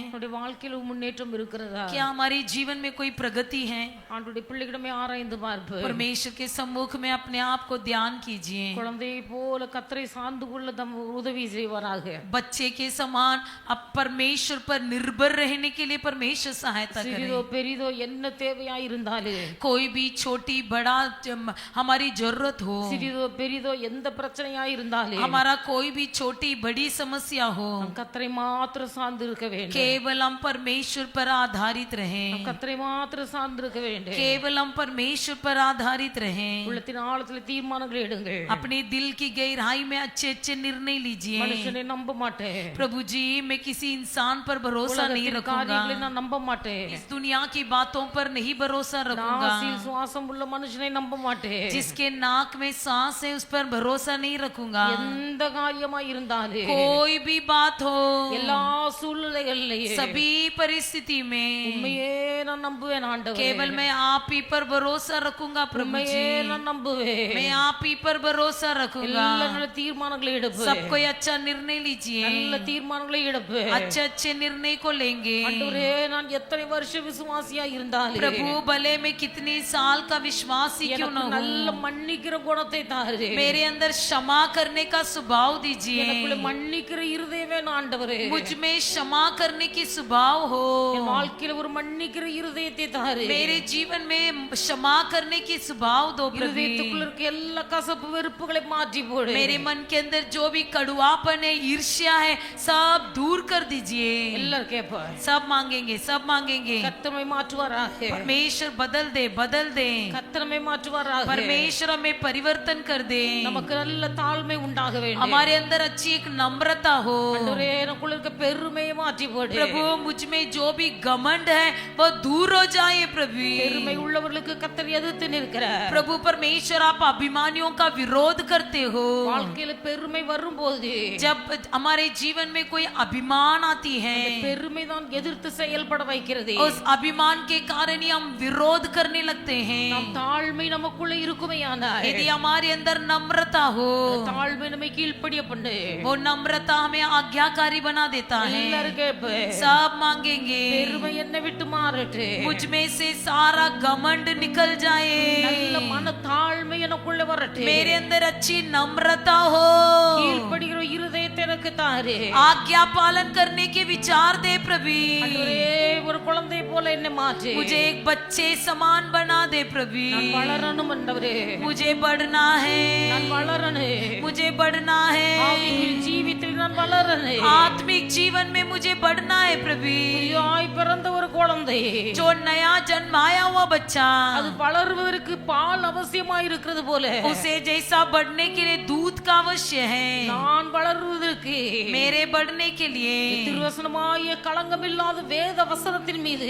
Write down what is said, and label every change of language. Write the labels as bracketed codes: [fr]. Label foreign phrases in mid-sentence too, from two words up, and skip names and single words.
[ta] நம்முடைய வாழ்க்கையில் ஒரு முன்னேற்றம் இருக்கிறதா? [hi] क्या हमारे जीवन में कोई प्रगति है? [ta] ஆண்டவருடைய பிள்ளைகளிடமே ஆராய்ந்து பார்ப்போம். [hi] परमेश्वर के सम्मुख में अपने आप को ध्यान कीजिए। [ta] குழந்தையை போல கர்த்தரை சார்ந்து கொள்ள தம் உதவி செய்வாராக. [hi] बच्चे के समान अब परमेश्वर पर निर्भर रहने के लिए परमेश्वर सहायता [ta] சிறிதோ [hi] करे। [ta] பெரிதோ என்ன தேவையாய் இருந்தாலும், [hi] कोई भी छोटी बड़ा हमारी जरूरत हो, [ta] சிறிதோ பெரிதோ எந்த பிரச்சனையாய் இருந்தாலும், [hi] हमारा कोई भी छोटी बड़ी समस्या हो, [ta] நம் கர்த்தரை மாத்திரம் சார்ந்து இருக்க வேண்டும். [hi] केवल हम परमेश्वर पर आधारित रहें। [ta] நம் கர்த்தரை மாத்திரம் சார்ந்து இருக்க வேண்டும். [hi] केवल हम परमेश्वर पर आधारित रहें। [ta] உள்ளத்தின் ஆழத்தில் தீர்மானங்கள் எடுங்கள். [hi] अपने दिल की गहराई में अच्छे अच्छे निर्णय लीजिए। [ta] மனுஷனை நம்ப மாட்டேன். [hi] प्रभु जी, मैं किसी इंसान पर भरोसा नहीं [ta] உலகத்தின் [hi] रखूंगा, [ta] காரியங்களை நான் நம்ப மாட்டேன். [hi] इस दुनिया की बातों पर नहीं भरोसा रखूंगा, [ta] நாசில் சுவாசம் உள்ள மனுஷனை நம்ப மாட்டேன். [hi] जिसके नाक में सांस है उस पर भरोसा नहीं रखूंगा। [ta] எந்த காரியமாய் இருந்தாலும், [hi] कोई भी बात हो, [ta] எல்லா சூழ்நிலைகளிலேயே [hi] सभी परिस्थिति में [ta] உண்மையே நான் நம்புவேன் ஆண்டவரே. [hi] केवल मैं आप ही पर भरोसा रखूंगा। प्रभु [ta] உண்மையே [hi] जी, [ta] நான் நம்புவேன். [hi] मैं आप ही पर भरोसा रखूंगा। [ta] நல்ல நல்ல தீர்மானங்களை எடுப்பேன். [hi] सब कोई अच्छा निर्णय लीजिए, [ta] நல்ல தீர்மானங்களை எடுப்பேன். [hi] अच्छे अच्छे निर्णय को लेंगे। [ta] ஆண்டவரே, நான் எத்தனை வருஷ விசுவாசியா இருந்தாலும் [hi] प्रभु भले मैं कितनी साल का विश्वासी क्यों न [ta] எனக்கு நல்ல [hi] हूं, [ta] மன்னிக்கிற குணத்தை தாரு. [hi] मेरे अंदर क्षमा करने का स्वभाव दीजिए। [ta] எனக்குள்ள மன்னிக்கிற இருதயமே நான் ஆண்டவரே. [hi] मुझ में क्षमा करने की स्वभाव हो। [ta] என் வாழ்க்கையில ஒரு மன்னிக்கிற இருதயத்தை தாரு. [hi] मेरे जीवन में क्षमा करने की स्वभाव दो प्रभु। [ta] இருதயத்துக்குள்ள இருக்க எல்லா கசப்பு வெறுப்புகளை மாற்றி போடு. [hi] मेरे मन के अंदर जो भी कड़वापन है, ईर्ष्या है, सब दूर कर दीजिए। [ta] எல்லாரும் கேட்பார். [hi] सब मांगेंगे, सब मांगेंगे। [ta] கர்த்தரை மாற்றுவாராக. [hi] परमेश्वर बदल दे, बदल दे। [ta] கர்த்தரை மாற்றுவாராக. [hi] परमेश्वर हमें परिवर्तन कर दे। [ta] நமக்கு நல்ல தாழ்மை உண்டாக வேண்டும். [hi] हमारे अंदर अच्छी एक नम्रता हो। [ta] ஆண்டவரே, எனக்குள்ள இருக்க பெருமையை மாற்றி போடு. [hi] प्रभु, मुझ में जो भी घमंड है वो दूर हो जाए प्रभु। [ta] பெருமை உள்ளவர்களுக்கு கர்த்தர் எதிர்த்து நிற்கிறார். [hi] प्रभु परमेश्वर, आप अभिमानियों का विरोध करते हो। [ta] வாழ்க்கையில பெருமை வரும்போது [hi] जब हमारे जीवन में कोई अभिमान आती है, [ta] பெருமை தான் எதிர்த்து செயல்பட வைக்கிறது. [hi] उस अभिमान के कारण ही हम विरोध करने लगते हैं। [ta] நம் தாழ்மை நமக்குள்ள இருக்குமையானால், [hi] यदि हमारे अंदर नम्रता हो, [ta] தாழ்மை நம்மை கீழ்ப்படிய பண்ணு. [hi] वो नम्रता हमें आज्ञाकारी बना देता है। [ta] எல்லாரும் கேட்பேன். [hi] सब मांगेंगे, [ta] பெருமை என்னை விட்டு மாறட்டு. [hi] मुझ में से सारा घमंड निकल जाए, [ta] நல்ல மன தாழ்மை எனக்குள்ள வரட்டு. [hi] मेरे अंदर अच्छी नम्रता हो, [ta] கீழ்ப்படிகிற இருதயத்தை எனக்கு தாரு. [hi] आज्ञा पालन करने के विचार दे प्रभु। [ta] ஆண்டவரே, ஒரு குழந்தை போல என்னை மாற்று. [hi] मुझे एक बच्चे समान बना दे प्रभु। [ta] நான் வளரணும் ஆண்டவரே. [hi] मुझे बढ़ना है, [ta] நான் வளரணும். [hi] मुझे बढ़ना है, [ta] ஆவிக்குரிய ஜீவித்தில் நான் வளரணும். [hi] आत्मिक जीवन में मुझे बढ़ना है प्रभु। [ta] புதிதாய் பிறந்த ஒரு குழந்தை, [hi] जो नया जन्माया हुआ बच्चा, [ta] அது வளர்வதற்கு பால் அவசியமாய் இருக்கிறது போல, [hi] उसे जैसा बढ़ने के लिए दूध का अवश्य है, [ta] நான் வளர்வதற்கு வருகிறதற்கு [hi] मेरे बढ़ने के लिए [ta] திருவசனமாய களங்கமில்லாத வேத வசனத்தின் மீது